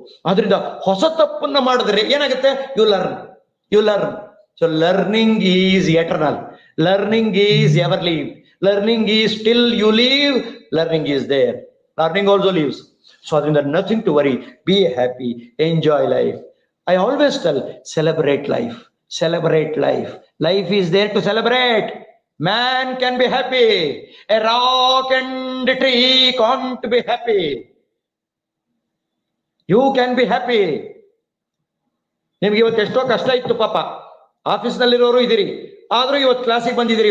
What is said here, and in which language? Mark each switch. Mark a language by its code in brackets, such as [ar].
[kn] ಆದ್ರಿಂದ ಹೊಸ ತಪ್ಪನ್ನ ಮಾಡಿದ್ರೆ ಏನಾಗುತ್ತೆ? [en] You learn. So learning is eternal, learning is ever leave, learning is still you leave, learning is there, learning also leaves. So adrinda nothing to worry. Be happy, enjoy life. I always tell, celebrate life, celebrate life. Life is there to celebrate. Man can be happy. A rock and a tree can't be happy. You can be happy. [kn] ನಿಮ್ಗೆ ಇವತ್ತು ಎಷ್ಟೋ ಕಷ್ಟ ಇತ್ತು ಪಾಪ, ಆಫೀಸ್ನಲ್ಲಿರೋರು ಇದ್ದೀರಿ, ಆದ್ರೂ ಇವತ್ತು ಕ್ಲಾಸಿಗೆ ಬಂದಿದ್ದೀರಿ.